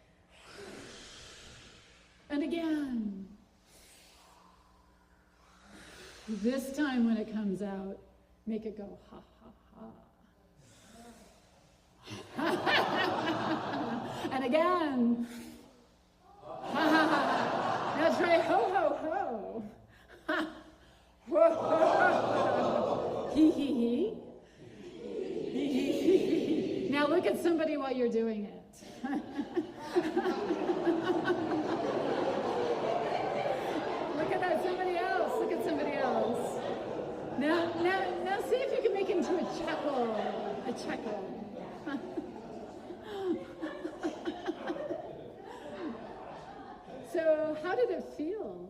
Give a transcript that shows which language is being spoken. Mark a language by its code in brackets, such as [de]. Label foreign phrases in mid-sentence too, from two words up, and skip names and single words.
[en] And again. This time when it comes out, make it go ha, ha, ha. And again. Ha, ha, ha. Now try ho, ho, ho. Ha. Whoa, ho, ho, ho. Hee, hee, hee. Hee, hee, hee. Now look at somebody while you're doing it. Look at that, somebody else. Look at somebody else. Now see if you can make it into a chuckle. A chuckle. So how did it feel?